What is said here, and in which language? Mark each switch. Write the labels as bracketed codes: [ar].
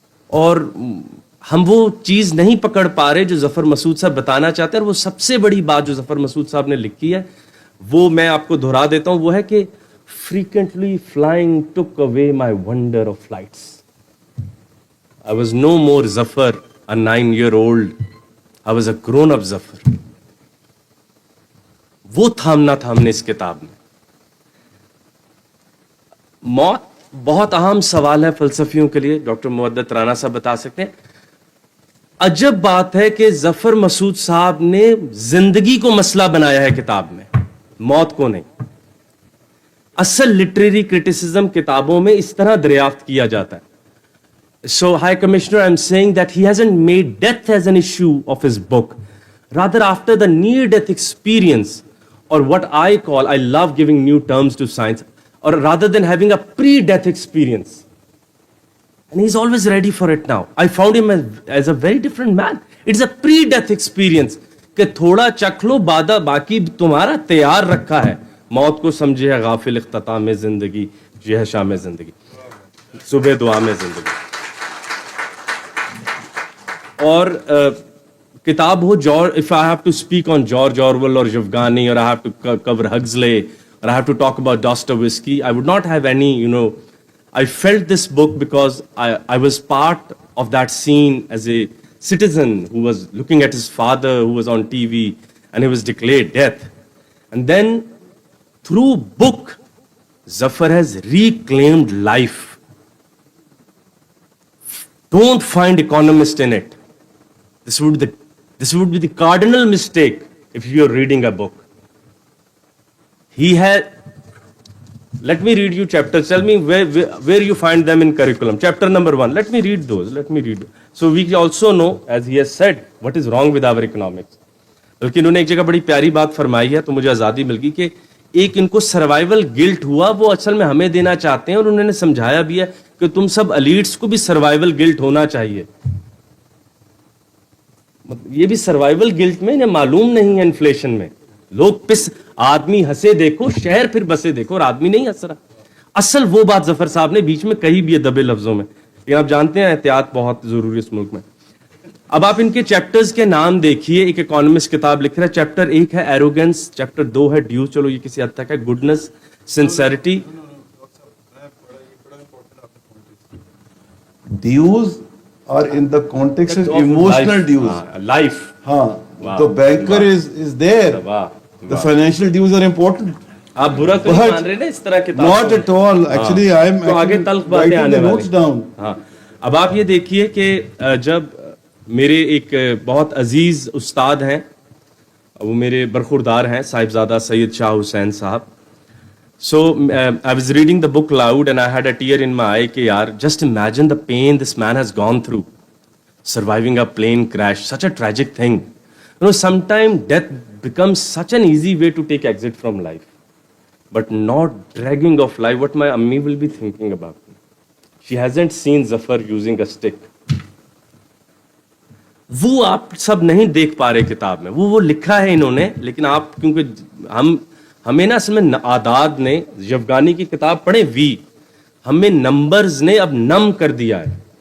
[ur] اور ہم وہ چیز نہیں پکڑ پا رہے جو ظفر مسعود صاحب بتانا چاہتے ہیں. اور وہ سب سے بڑی بات جو ظفر مسعود صاحب نے لکھی ہے وہ میں آپ کو دہرا دیتا ہوں, وہ ہے کہ [en] frequently flying took away my wonder of flights. I was no more Zafar, a 9-year-old. I was a grown-up Zafar. [ur] وہ تھامنا تھا ہم نے اس کتاب میں. موت بہت اہم سوال ہے فلسفیوں کے لیے. ڈاکٹر مودت رانا صاحب بتا سکتے ہیں. عجب بات ہے کہ ظفر مسعود صاحب نے زندگی کو مسئلہ بنایا ہے کتاب میں, موت کو نہیں. اصل لٹریری کرٹیسزم کتابوں میں اس طرح دریافت کیا جاتا ہے. [en] So, High Commissioner, I'm saying that he hasn't made death as an issue of his book. Rather, after the near-death experience, or what I call, I love giving new terms to science, or rather than having a pre-death experience. And he's always ready for it now. I found him as a very different man. It's a pre-death experience. [ur] کہ تھوڑا چکھ لو بادہ باقی تمہارا تیار رکھا ہے. موت کو سمجھے ہے غافل اختتام زندگی, یہ ہے شام زندگی, صبح دعا میں زندگی. اور کتاب ہو [en] if I have to speak on George Orwell or Yevgeny, or I have to cover Huxley, or I have to talk about Dostoevsky, I would not have any, I felt this book because I was part of that scene as a citizen who was looking at his father who was on TV and he was declared death. And then through book, Zafar has reclaimed life. Don't find economist in it. This would be the cardinal mistake if you're reading a book. He had, let me read you chapters. Tell me where you find them in curriculum. Chapter number 1. Let me read those. So we also know, as he has said, what is wrong with our economics. [ur] بلکہ انہوں نے ایک جگہ بڑی پیاری بات فرمائی ہے, تو مجھے آزادی مل گئی کہ ایک ان کو سروائیول گلٹ ہوا, وہ اصل میں ہمیں دینا چاہتے ہیں. اور انہوں نے سمجھایا بھی ہے کہ تم سب الیٹس کو بھی سروائیول گلٹ ہونا چاہیے. یہ بھی سروائیول گلٹ میں انہیں معلوم نہیں ہے. انفلیشن میں لوگ آدمی ہنسے دیکھو, شہر پھر بسے دیکھو, اور آدمی نہیں ہنس رہا. اصل وہ بات ظفر صاحب نے بیچ میں کہی بھی ہے دبے لفظوں میں, لیکن آپ جانتے ہیں احتیاط بہت ضروری اس ملک میں. اب آپ ان کے چیپٹرز کے نام دیکھیے. ایک اکانومسٹ کتاب لکھ رہا ہے, چیپٹر 1 ہے ایروگنس, چیپٹر 2 ہے ڈیوز, چلو یہ کسی حد تک ہے, goodness, sincerity. [en] Dues are in the context of emotional dues. Life. The banker is there. The financial dues are important. [ur] آپ برا تو نہیں مان رہے نا اس طرح کتاب. [en] Not at all. Actually, I am writing the notes down. [ur] اب آپ یہ دیکھیے کہ جب میرے ایک بہت عزیز استاد ہیں, وہ میرے برخوردار ہیں, صاحبزادہ سید شاہ حسین صاحب, [en] So I was reading the book loud and I had a tear in my eye. [ur] Ke yaar, [en] just imagine the pain this man has gone through, surviving a plane crash, such a tragic thing. You know, sometimes death becomes such an easy way to take exit from life, but not dragging of life. What my ammi will be thinking about me. She hasn't seen Zafar using a stick. [ur] وہ آپ سب نہیں دیکھ پا رہے کتاب میں, وہ لکھا ہے انہوں نے, لیکن آپ کیونکہ ہمیں نا اصل میں اعداد نے, یفغانی کی کتاب پڑھیں وی, ہمیں نمبرز نے اب نم کر دیا ہے.